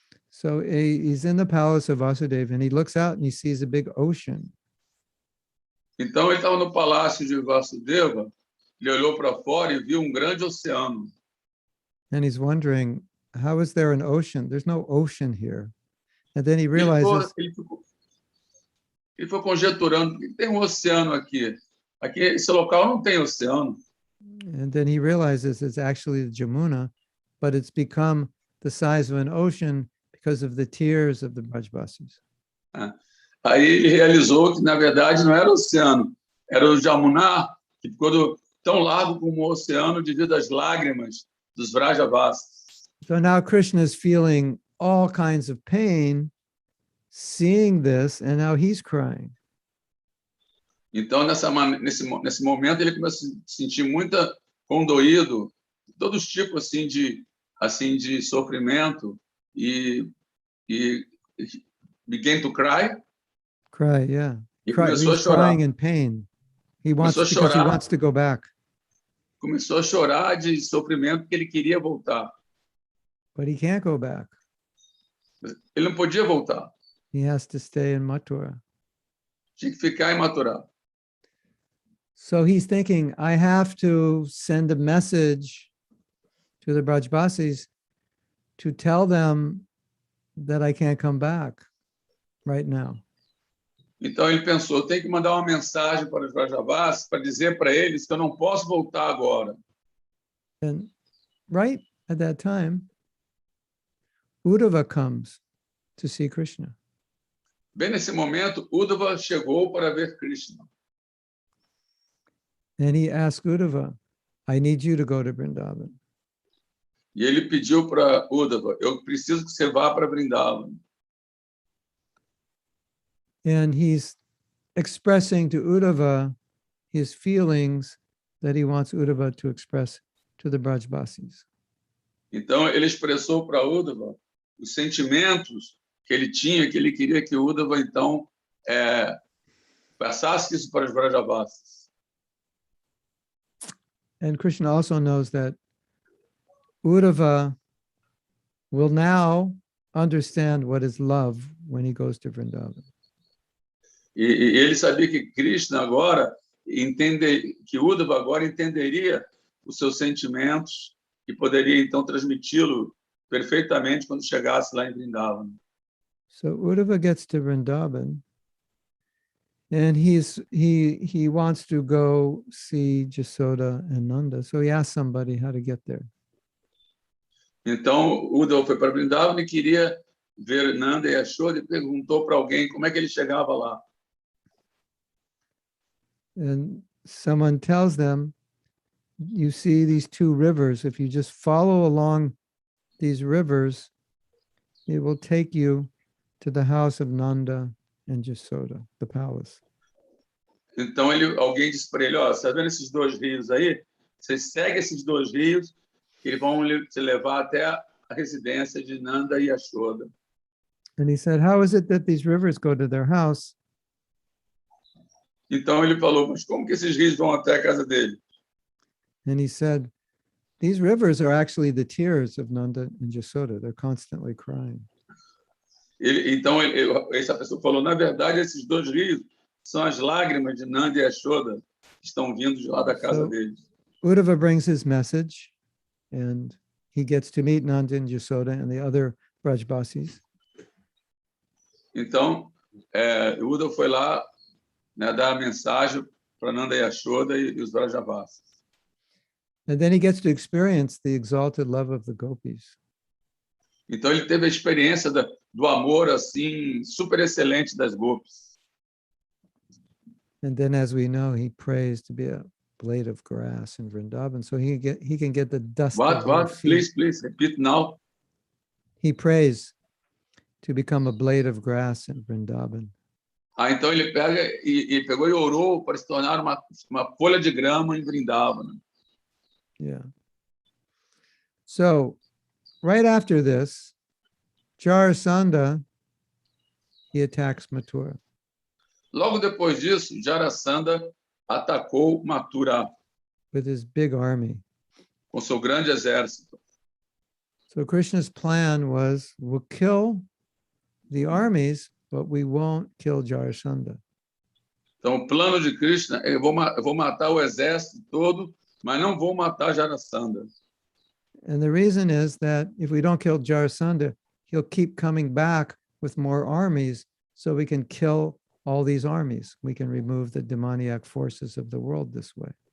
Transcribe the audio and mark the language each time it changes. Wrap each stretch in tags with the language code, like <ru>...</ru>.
<en>So he's in the palace of Vasudeva and he looks out and he sees a big ocean.</en> <pt>Então ele estava no palácio de Vasudeva, ele olhou para fora e viu grande oceano.</pt> <en>And he's wondering, how is there an ocean? There's no ocean here. And then he</en> <pt>Ele</pt> <en>realizes,</en> <pt>foi conjeturando que tem oceano aqui. Aqui, esse local não tem oceano.</pt> <en>and then he realizes it's actually the Jamuna, but it's become the size of an ocean because of the tears of the Brajbasis.</en> <pt>Aí ele realizou que, na verdade, não era o oceano, era o Jamuna, que ficou tão largo como o oceano devido às lágrimas dos Vrajavasis.</pt> <en>So now Krishna is feeling all kinds of pain, seeing this, and now he's crying.</en> <pt>Então, nesse momento, ele começa a se sentir muito condoído, todos os tipos assim de sofrimento, e</pt> <en>began to cry. Cry, yeah.</en> <pt>E</pt> <en>Cry,</en> <pt>começou a</pt> <en>he's</en> <pt>chorar.</pt> <en>crying in pain. He wants,</en> <pt>Começou a</pt> <en>because he</en> <pt>chorar.</pt> <en>wants to go back.</en> <pt>Começou a chorar de sofrimento porque ele queria voltar.</pt> <en>But he can't go back.</en> <pt>Ele não podia voltar.</pt> <en>He has to stay in Mathura.</en> <pt>Tinha que ficar em Mathura.</pt> <en>So he's thinking, I have to send a message to the Brajbasis to tell them that I can't come back right now.</en> <pt>Então ele pensou, tem que mandar uma mensagem para os Vrajavasis para dizer para eles que eu não posso voltar agora.</pt> <en>And right at that time, Uddhava comes to see Krishna.</en> <pt>Bem nesse momento, Uddhava chegou para ver Krishna.</pt> <en>And he asked Uddhava, I need you to go to Vrindavan.</en> <pt>E ele pediu para Uddhava, eu preciso que você vá para Vrindavan.</pt> <en>And he's expressing to Uddhava his feelings that he wants Uddhava to express to the Brajbasis.</en> <pt>Então ele expressou para Uddhava os sentimentos que ele tinha, que ele queria que Uddhava então passasse isso para os Vrajavasis.</pt> <en>And Krishna also knows that Uddhava will now understand what is love when he goes to Vrindavan.</en> <pt>E ele sabia que Krishna agora que Uddhava agora entenderia os seus sentimentos e poderia então transmiti-lo perfeitamente quando chegasse lá em Vrindavan.</pt> <en>So Uddhava gets to Vrindavan and he wants to go see Jasoda and Nanda. So he asks somebody how to get there.</en> <pt>Então Uddhava foi para Vrindavan e queria ver Nanda e Yashoda e perguntou para alguém como é que ele chegava lá.</pt> <en>And someone tells them, you see these two rivers. If you just follow along these rivers, it will take you to the house of Nanda and Jasoda, the palace.</en> <pt>Então alguém disse para ele, ó, você está vendo esses dois rios aí? Você segue esses dois rios, que eles vão te levar até a residência de Nanda e Yashoda.</pt> <en>And he said, how is it that these rivers go to their house?</en> <pt>Então ele falou, mas como que esses rios vão até a casa dele?</pt> <en>And he said, these rivers are actually the tears of Nanda and Jasoda. They're constantly crying.</en> <pt>Então essa pessoa falou, na verdade, esses dois rios são as lágrimas de Nanda e Yashoda que estão vindo de lá da casa deles.</pt> <en>Uddhava brings his message and he gets to meet Nanda and Jasoda and the other Brajbasis.</en> <pt>Então, Uddhava foi lá, né, dar a mensagem para Nanda e Yashoda e os Vrajavasis.</pt> <en>And then he gets to experience the exalted love of the gopis.</en> <pt>Então ele teve a experiência do amor assim super excelente das gopis.</pt> <en>And then, as we know, he prays to be a blade of grass in Vrindavan, so he can get the dust. What? Please repeat now. He prays to become a blade of grass in Vrindavan.</en> <pt>Então ele pegou e orou para se tornar uma folha de grama em Vridavana.</pt> <en>Yeah. So, right after this, Jarasandha, he attacks Mathura.</en> <pt>Logo depois disso, Jarasandha atacou Mathura</pt> <en>with his big army.</en> <pt>com seu grande exército.</pt> <en>So Krishna's plan was, we'll kill the armies, but we won't kill Jarasandha.</en> <pt>Então, o plano de Krishna é: eu vou matar o exército todo, mas não vou matar Jarasandha.</pt> <en>And the reason is that if we don't kill Jarasandha, he'll keep coming back with more armies, so we can kill all these armies. We can remove the demoniac forces of the world this way.</en>